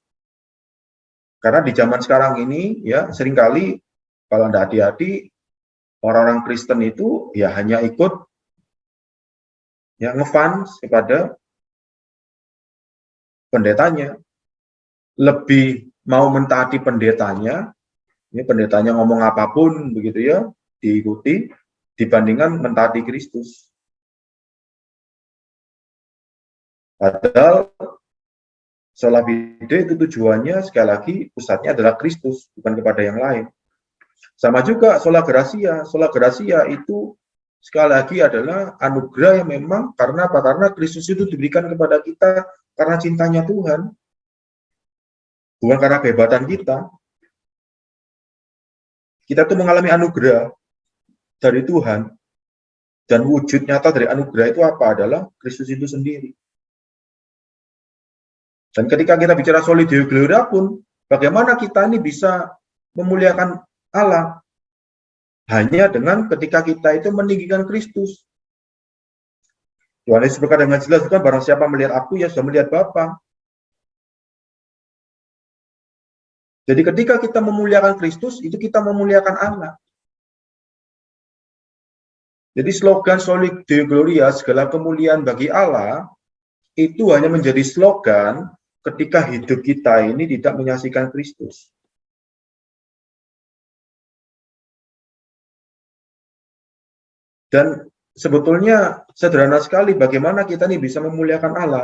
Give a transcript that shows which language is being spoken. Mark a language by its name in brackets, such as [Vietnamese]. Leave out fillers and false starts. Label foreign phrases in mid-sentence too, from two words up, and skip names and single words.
[Indonesian] Karena di zaman sekarang ini, ya, seringkali kalau tidak hati-hati, orang-orang Kristen itu ya hanya ikut ya ngefans kepada pendetanya. Lebih mau mentaati pendetanya, ini pendetanya ngomong apapun begitu ya, diikuti, dibandingkan mentaati Kristus. Padahal [Latin] sola fide [Indonesian] itu tujuannya sekali lagi pusatnya adalah Kristus, bukan kepada yang lain. Sama juga [Latin] sola gratia. Sola gratia [Indonesian] itu sekali lagi adalah anugerah yang memang karena apa? Karena Kristus itu diberikan kepada kita karena cintanya Tuhan, bukan karena kehebatan kita. Kita tuh mengalami anugerah dari Tuhan, dan wujud nyata dari anugerah itu apa? Adalah Kristus itu sendiri. Dan ketika kita bicara [Latin] soli deo gloria [Indonesian] pun, bagaimana kita ini bisa memuliakan Allah? Hanya dengan ketika kita itu meninggikan Kristus. Tuhan Yesus berkata dengan jelas, bukan barang siapa melihat aku, ya sudah melihat Bapa. Jadi ketika kita memuliakan Kristus, itu kita memuliakan Allah. Jadi slogan [Latin] soli deo gloria, [Indonesian] segala kemuliaan bagi Allah, itu hanya menjadi slogan ketika hidup kita ini tidak menyaksikan Kristus. Dan sebetulnya sederhana sekali bagaimana kita ini bisa memuliakan Allah.